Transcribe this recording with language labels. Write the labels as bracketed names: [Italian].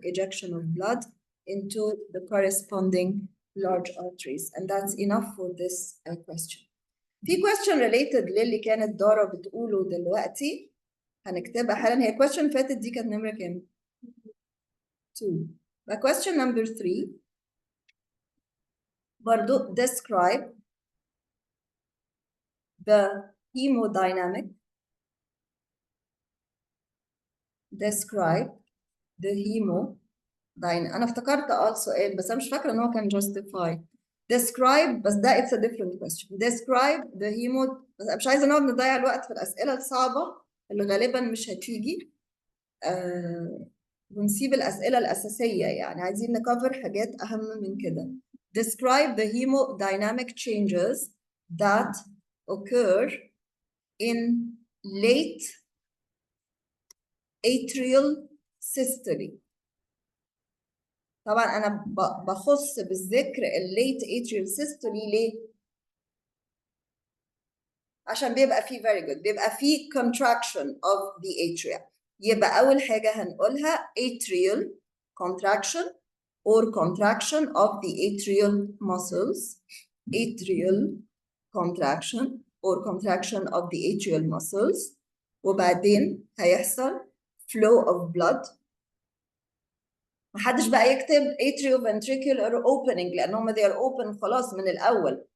[English] Ejection of blood into the corresponding large arteries. And that's enough for this question. [Arabic] في question related للي كانت دارا بتقوله دلوقتي هنكتبها حالا. هي question فاتت دي كانت نمرة كام؟ 2. [English] But question number 3 [Arabic] برضو [English] describe the hemodynamic. Describe the [Arabic] أنا افتكرت السؤال بس أنا مش فاكرة إن هو كان justify. [English] Describe [Arabic] بس ده [English] it's a different question. [Arabic] Describe the بس مش عايزة نقعد نضيع الوقت في الأسئلة الصعبة اللي غالبا مش هتيجي. ونسيب الأسئلة الأساسية يعني عايزين نكفر حاجات أهم من كده. [English] Describe the hemodynamic changes that occur in late atrial systole. [Arabic] طبعا أنا بخص بالذكر الليت [English] atrial systole [Arabic] ليه؟ عشان بيبقى فيه [English] very good، [Arabic] بيبقى فيه [English] contraction of the atria. [Arabic] يبقى أول حاجة هنقولها [English] atrial contraction or contraction of the atrial muscles. Atrial contraction or contraction of the atrial muscles. [Arabic] وبعدين هيحصل [English] flow of blood. [Arabic] محدش بقى يكتب [English] atrioventricular opening [Arabic] لأن هم [English] they are open [Arabic] خلاص من الأول.